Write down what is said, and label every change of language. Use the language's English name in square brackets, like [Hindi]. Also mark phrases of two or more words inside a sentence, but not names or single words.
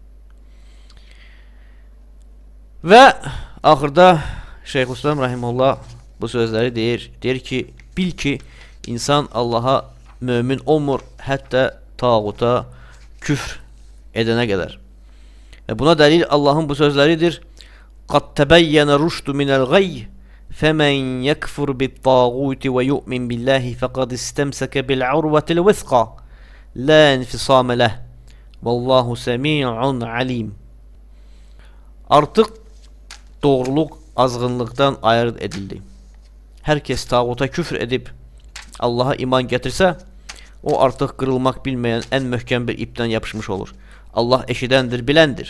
[Azerbaijani] Və axırda Şeyxülislam Rahimullah bu sözləri deyir. Deyir ki, bil ki, insan Allaha mömin olmur, hətta tağuta küfr edənə qədər. Və buna dəlil Allahın bu sözləridir. [Arabic] قَدْ تَبَيَّنَ الرُّشْدُ مِنَ الْغَيِّ فَمَنْ يَكْفُرْ بِالطَّاغُوتِ وَيُؤْمِنْ بِاللَّهِ فَقَدْ اسْتَمْسَكَ بِالْعُرْوَةِ الْوُثْقَى لَا انْفِصَامَ لَهُ وَاللّٰهُ سَمِيعٌ عَلِيمٌ. [Azerbaijani] Artıq doğruluq azğınlıqdan ayırt edildi. Hər kəs tağuta küfr edib Allaha iman gətirsə, o artıq qırılmaq bilməyən ən möhkəm bir ipdən yapışmış olur. Allah eşidəndir, biləndir.